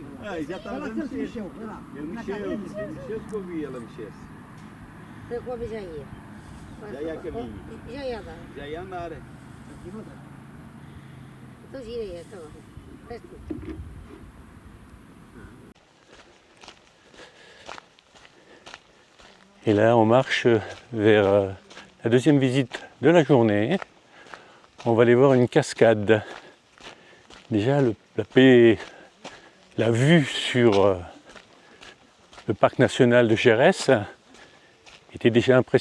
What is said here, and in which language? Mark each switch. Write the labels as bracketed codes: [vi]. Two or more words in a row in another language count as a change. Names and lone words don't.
[pt] já está a mexer. Ele mexeu que eu vi ela mexer. Já ia caminho. Já ia andar. [fr] Et là, on marche vers la deuxième visite de la journée. On va aller voir une cascade. Déjà, la vue sur le parc national de Jerez était déjà impressionnant.